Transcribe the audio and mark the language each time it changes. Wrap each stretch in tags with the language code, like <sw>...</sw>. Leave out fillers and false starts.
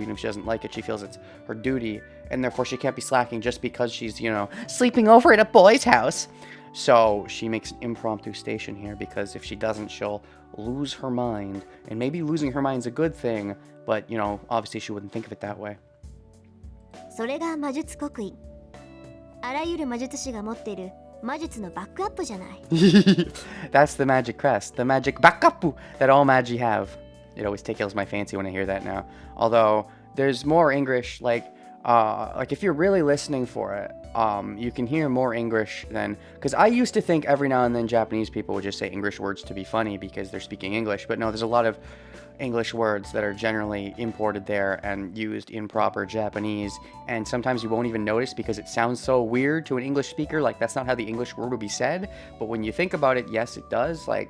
<en>Even if she doesn't like it, she feels it's her duty, and therefore she can't be slacking just because she's, you know, sleeping over at a boy's house. So she makes an impromptu station here, because if she doesn't, she'll lose her mind. And maybe losing her mind's a good thing, but, you know, obviously she wouldn't think of it that way.</en> <ja>それが魔術刻印。あらゆる魔術師が持っている魔術のバックアップじゃない。</ja> <en>That's the magic crest, the magic backup that all magi have. It always tickles my fancy when I hear that now. Although there's more English, like if you're really listening for it, you can hear more English than, because I used to think every now and then Japanese people would just say English words to be funny because they're speaking English, but no, there's a lot of English words that are generally imported there and used in proper Japanese, and sometimes you won't even notice because it sounds so weird to an English speaker, like that's not how the English word would be said, but when you think about it, yes, it does.</en>